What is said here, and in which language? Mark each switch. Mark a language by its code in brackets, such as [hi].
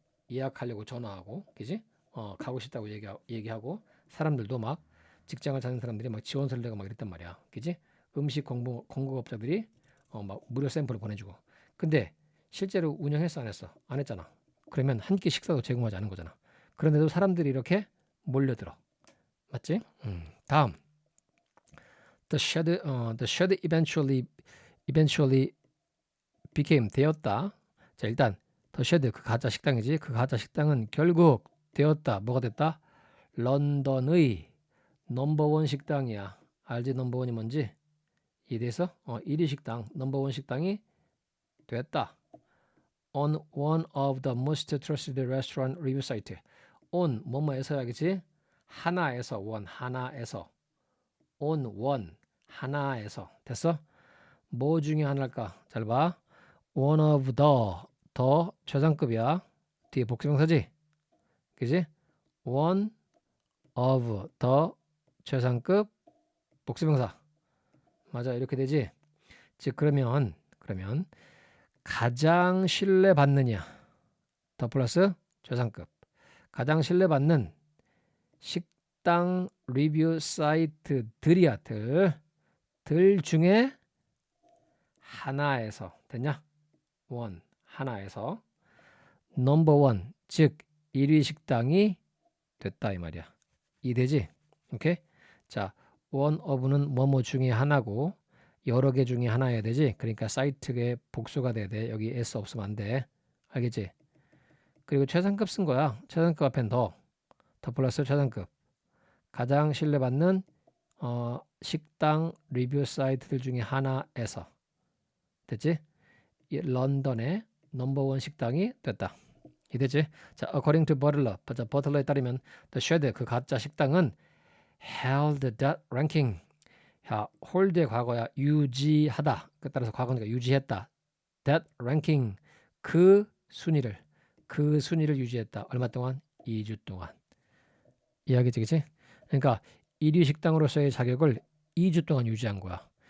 [ko] 예약하려고 전화하고 그지? 가고 싶다고 얘기하고 사람들도 막 직장을 찾는 사람들이 막 지원서를 내고 막 이랬단 말이야. 그지? 음식 공급업자들이 막 무료 샘플을 보내주고. 근데 실제로 운영했어 안 했어? 안 했잖아. 그러면 한 끼 식사도 제공하지 않은 거잖아. 그런데도 사람들이 이렇게 몰려들어. 맞지? 다음. [en] The shed eventually became 되었다. [ko] 자, 일단 the shed 그 가짜 식당이지. 그 가짜 식당은 결국 되었다. 뭐가 됐다? 런던의 넘버원 식당이야. 알지? 넘버원이 뭔지? 이래서 1위 식당, 넘버원 식당이 됐다. [en] On one of the most trusted restaurant review site. [ko] on 뭐뭐에서야겠지? 하나에서 하나에서 [en] on one [ko] 하나에서 됐어? 뭐 중에 하나일까? 잘 봐. one of the 최상급이야. 뒤에 복수명사지? 그지? one of the 최상급 복수명사. 맞아. 이렇게 되지? 즉 그러면 가장 신뢰받느냐 더 플러스 최상급 가장 신뢰받는 식당 리뷰 사이트들이야 들 중에 하나에서 됐냐? 원 하나에서 넘버원 즉 1위 식당이 됐다 이 말이야. 이해되지? 오케이? 자, 원 오브는 뭐뭐 중에 하나고 여러 개 중에 하나여야 되지. 그러니까 사이트에 복수가 돼야 돼. 여기 S 없으면 안 돼. 알겠지? 그리고 최상급 쓴 거야. 최상급 앞엔 더 플러스 최상급. 가장 신뢰받는 식당 리뷰 사이트들 중에 하나에서 됐지? 런던의 넘버원 식당이 됐다. 이해되지? [en] 자, according to Butler, [ko] 버틀러에 따르면 [en] the shed [ko] 그 가짜 식당은 [en] held that ranking. [ko] 자, 홀드의 과거야 유지하다. 그 따라서 과거니까 유지했다. [en] that ranking [ko] 그 순위를 유지했다. 얼마 동안? 2주 동안. 이해하겠지? 그러니까 1위 식당으로서의 자격을 2주 동안 유지한 거야.